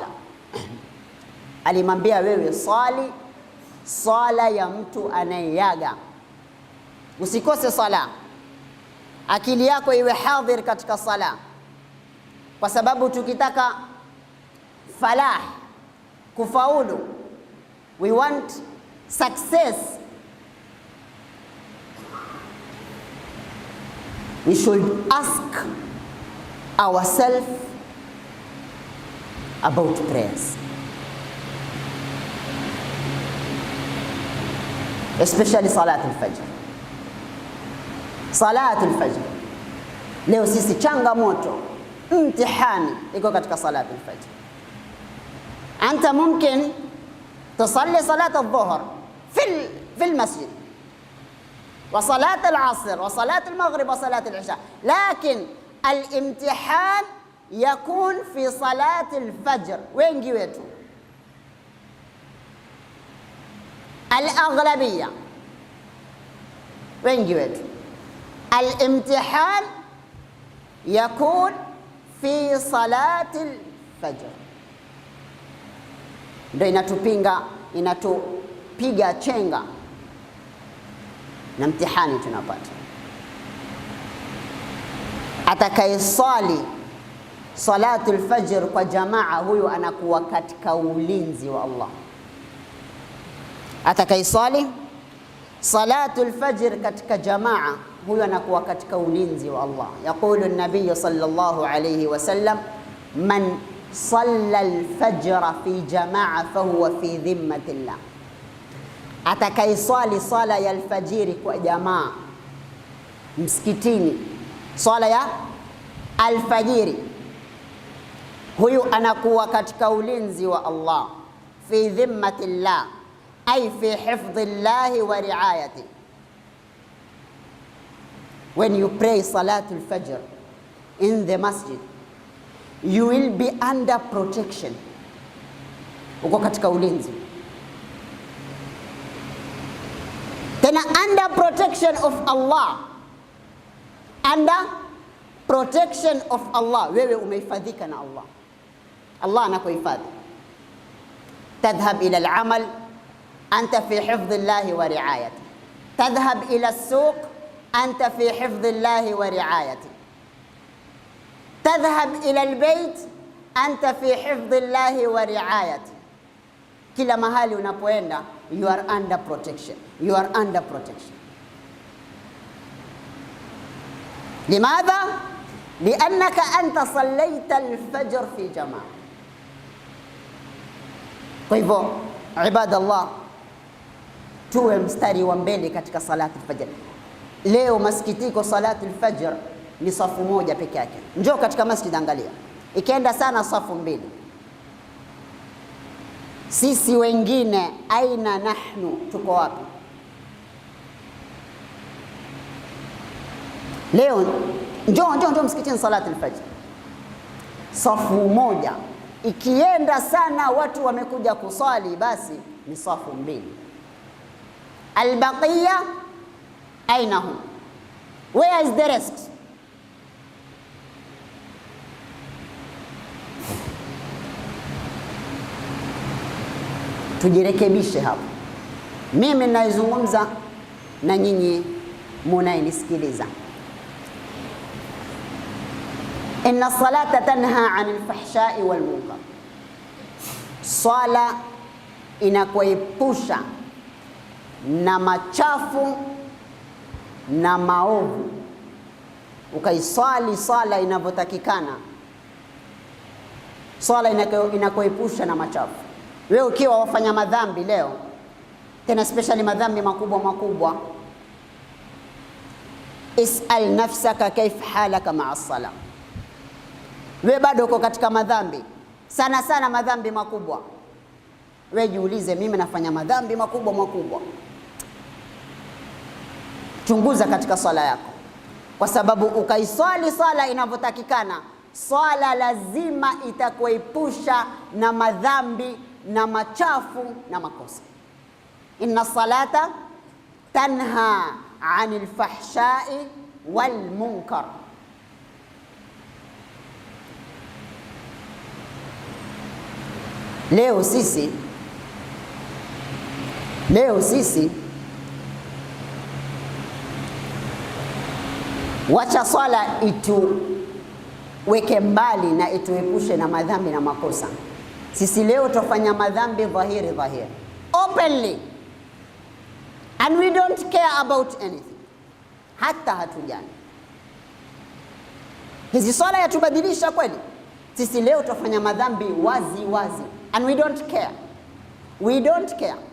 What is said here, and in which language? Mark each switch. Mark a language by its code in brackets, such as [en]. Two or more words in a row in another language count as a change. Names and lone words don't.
[sw] Alimwambia wewe swali swala ya mtu anayeaga, usikose swala, akili yako iwe hadhir katika sala, kwa sababu tukitaka falah, kufaulu, [en] we want success, we should ask ourselves about prayers, especially salat al-fajr. [sw] Salat al-fajr leo sisi changamoto, mtihani iko katika salat al-fajr. [ar] أنت ممكن تصلي صلاة الظهر في المسجد وصلاة العصر وصلاة المغرب وصلاة العشاء، لكن الامتحان يكون في صلاة الفجر. وين جيتوا؟ الأغلبية وين جيتوا؟ الامتحان يكون في صلاة الفجر. [sw] Ndio inatupiga chenga na mtihani tunapata. Atakayesali salatul fajr kwa jamaa, huyu anakuwa katika ulinzi wa Allah. Atakayesali salatul fajr katika jamaa, huyu anakuwa katika ulinzi wa Allah. [ar] يقول النبي صلى الله عليه وسلم من صلى الفجر في جماعة فهو في ذمة الله. [sw] Atakayeswali swala ya alfajiri kwa jamaa msikitini, swala ya alfajiri, huyu anakuwa katika ulinzi wa Allah. [ar] في ذمة الله، أي في حفظ الله ورعايته. [en] When you pray salatul fajr in the masjid, you will be under protection. [sw] Uko katika ulinzi, tena [en] under protection of Allah, under protection of Allah. [sw] Wewe umehifadhika na Allah, Allah anakuhifadhi. [ar] تذهب إلى العمل أنت في حفظ الله ورعايته، تذهب إلى السوق أنت في حفظ الله ورعايته، تذهب إلى البيت أنت في حفظ الله ورعايته. [sw] Kila mahali unapoenda, [en] you are under protection, you are under protection. [ar] لماذا؟ لأنك أنت صليت الفجر في جماعة. [sw] Kwa hivyo ibadallah, tuwe mstari wa mbele katika salati al-fajr. Leo masikitiko, salati al-fajr ni safu moja peke yake. Njoo katika masjid, angalia, ikienda sana safu mbili. Sisi wengine [ar] أين نحن, [sw] tuko wapi? Leo njoo msikitini, salati al-fajr safu moja. Ikienda sana watu wamekuja kuswali, basi ni safu mbili. [ar] الباقية أين هم? [en] Where is the rest? [sw] Tujirekebishe hapo. Mimi naizungumza na nyinyi munayenisikiliza. [ar] إن الصلاة تنهى عن الفحشاء والمنكر, [sw] swala inakuepusha na machafu na maovu. Ukaiswali swala inavyotakikana, swala inakuepusha na machafu. Wewe ukiwa wafanya madhambi leo, tena especially madhambi makubwa, [ar] اسأل نفسك كيف حالك مع الصلاة. [sw] Wewe bado uko katika madhambi sana madhambi makubwa, wewe jiulize, mimi nafanya madhambi makubwa. Chunguza katika swala yako, kwa sababu ukaiswali swala inavyotakikana, swala lazima itakuepusha na madhambi na machafu na makosa. [ar] إن الصلاة تنهى عن الفحشاء والمنكر. [sw] Leo sisi wacha swala ituweke mbali na ituepushe na madhambi na makosa. Sisi leo tufanya madhambi dhahiri openly, [en] and we don't care about anything, [sw] hata hatujani. Hizi swala yatubadilisha kweli? Sisi leo tufanya madhambi wazi [en] and we don't care.